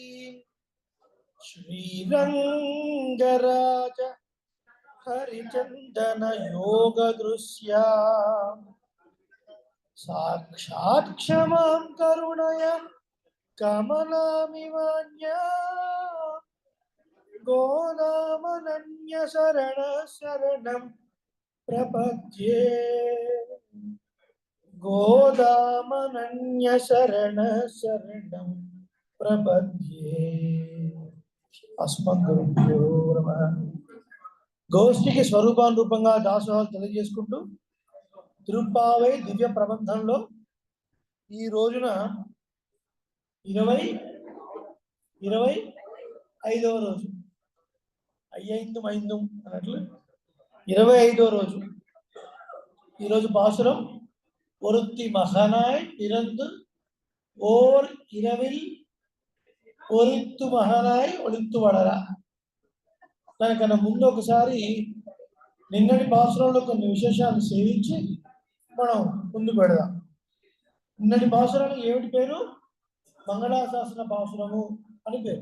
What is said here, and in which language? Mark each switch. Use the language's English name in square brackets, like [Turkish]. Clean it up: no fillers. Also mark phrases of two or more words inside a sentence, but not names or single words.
[Sanskrit] श्रीरंगराज हरिचंदन योग दृश्या साक्षात् क्षमां करुणय कमलामिवान्या गोदामनन्य शरण शरणं प्रपद्ये गोदामनन्य शरण शरणं प्रपद्ये अस्मद्गुरुभ्यो नमः। [Telugu] గోష్ఠికి స్వరూపానురూపంగా దాసోహాలు తెలియజేసుకుంటూ తిరుప్పావై దివ్య ప్రబంధంలో ఈ రోజున 25వ రోజు అయ్యిందు అన్నట్లు 25వ రోజు. ఈరోజు పాసురం [Tamil] ஒருத்தி மகனாய் பிறந்து ஓர் இரவில் ஒருத்து மகனாய் ஒளித்து வளர. [Telugu] దానికన్నా ముందు ఒకసారి నిన్నటి పాసురంలో కొన్ని విశేషాలు సేవించి మనం ముందు పెడదాం. నిన్నటి పాసురానికి ఏమిటి పేరు? మంగళాశాసన పాసురము అని పేరు.